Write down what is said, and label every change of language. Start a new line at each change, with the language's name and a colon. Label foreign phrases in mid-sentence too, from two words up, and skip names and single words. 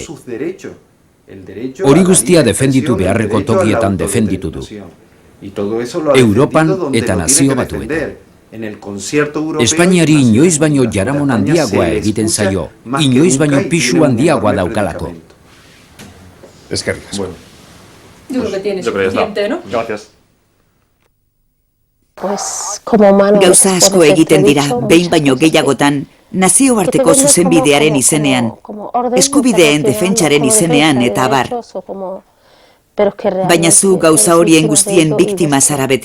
Basque: Hori guztia defenditu beharreko tokietan defenditu du. Europan eta Nazio Batuetan. Espainiari inoiz baino jaramon handiagoa egiten zaio, inoiz baino pisu handiagoa daukalako. Eskerrik asko.
Spanish: Yo creo que tiene suficiente, ¿no? Gracias.
Basque: Gauza asko egiten dira, behin baino gehiagotan, nazioarteko zuzenbidearen izenean, eskubideen defentsaren izenean eta abar. Baina zu gauza horien guztien biktima zara beti.